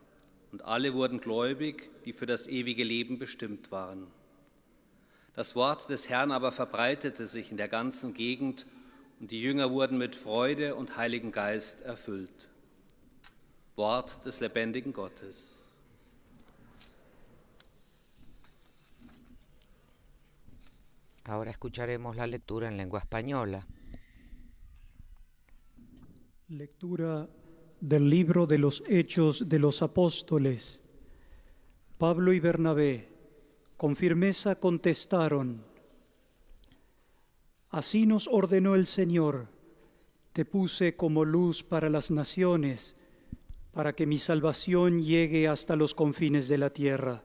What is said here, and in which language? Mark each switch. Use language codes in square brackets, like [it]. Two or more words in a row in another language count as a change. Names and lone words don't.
[de] Und alle wurden gläubig, die für das ewige Leben bestimmt waren. Das Wort des Herrn aber verbreitete sich in der ganzen Gegend, und die Jünger wurden mit Freude und Heiligen Geist erfüllt. Wort des lebendigen Gottes. [es] Ahora escucharemos la lectura en lengua española. Lectura del libro de los Hechos de los Apóstoles. Pablo y Bernabé con firmeza contestaron: "Así nos ordenó el Señor, te puse como luz para las naciones, para que mi salvación llegue hasta los confines de la tierra".